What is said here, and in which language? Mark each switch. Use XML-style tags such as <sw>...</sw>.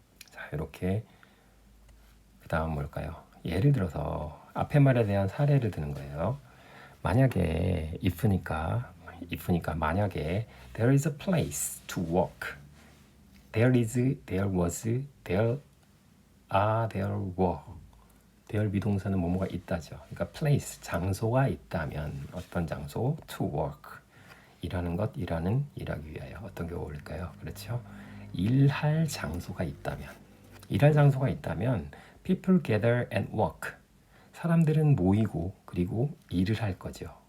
<ko>자, 이렇게 그다음 뭘까요? 예를 들어서 앞에 말에 대한 사례를 드는 거예요. 만약에</ko> <en>if니까 만약에 there is a place to walk. there was, there are, there were.</en> <ko>대열 비동사는 뭐뭐가 있다죠. 그러니까 place, 장소가 있다면 어떤 장소? to work, 일하는 것, 일하기 위하여. 어떤 게 어울릴까요? 그렇죠. 일할 장소가 있다면, 일할 장소가 있다면</ko> <en>people gather and work,</en> <ko>사람들은 모이고 그리고 일을 할 거죠.</ko>